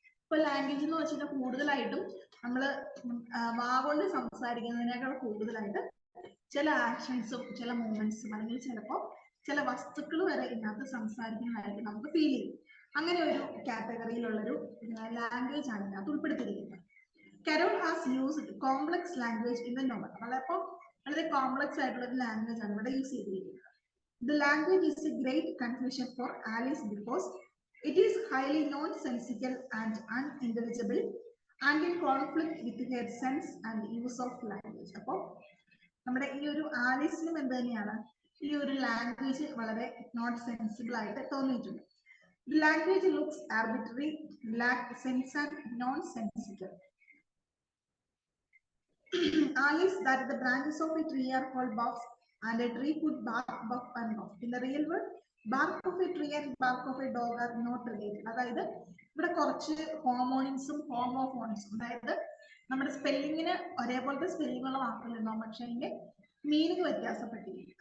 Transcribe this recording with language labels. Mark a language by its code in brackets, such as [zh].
[ml] ഇപ്പൊ ലാംഗ്വേജ് എന്ന് വെച്ചാൽ കൂടുതലായിട്ടും നമ്മൾ വാഗോണ്ട് സംസാരിക്കുന്നതിനേക്കാൾ കൂടുതലായിട്ട് ചില ആക്ഷൻസും ചില മൂവ്മെന്റ്സും അല്ലെങ്കിൽ ചിലപ്പോൾ ചില വസ്തുക്കൾ വരെ ഇതിനകത്ത് സംസാരിക്കുന്നതായിട്ട് നമുക്ക് ഫീൽ ചെയ്യും. അങ്ങനെ ഒരു കാറ്റഗറിയിലുള്ളൊരു ലാംഗ്വേജ് ആണ് ഇതിനകത്ത് ഉൾപ്പെടുത്തിയിരിക്കുന്നത്. [en] Carroll has used complex language in the novel. [ml] വളരെ കോംപ്ലക്സ് ആയിട്ടുള്ള ഒരു ലാംഗ്വേജ് ആണ് ഇവിടെ യൂസ് ചെയ്തിരിക്കുന്നത്. [en] The language is a great confusion for Alice because it is highly nonsensical and unintelligible and in conflict with her sense and use of language. [ml] അപ്പോൾ നമ്മുടെ ഈ ഒരു ആലീസിനും എന്ത് തന്നെയാണ്, ഈ ഒരു ലാംഗ്വേജ് വളരെ നോട്ട് സെൻസിബിൾ ആയിട്ട് തോന്നിയിട്ടുണ്ട്. [en] The language looks arbitrary, lack sense and nonsensical. Alice that the branches of a tree are called buffs and a tree could bark, buff and buff. In the real world, bark of a tree and bark of a dog are not related. [ml] അതായത് ഇവിടെ കുറച്ച് ഹോമോണിംസും ഹോമോഫോണിക്സും, അതായത് നമ്മുടെ സ്പെല്ലിങ്ങിന് ഒരേപോലത്തെ spelling ഉള്ള വാക്കുകൾ ഉണ്ടാവും, പക്ഷെ അതിന്റെ മീനിങ് വ്യത്യാസപ്പെട്ടിരിക്കും.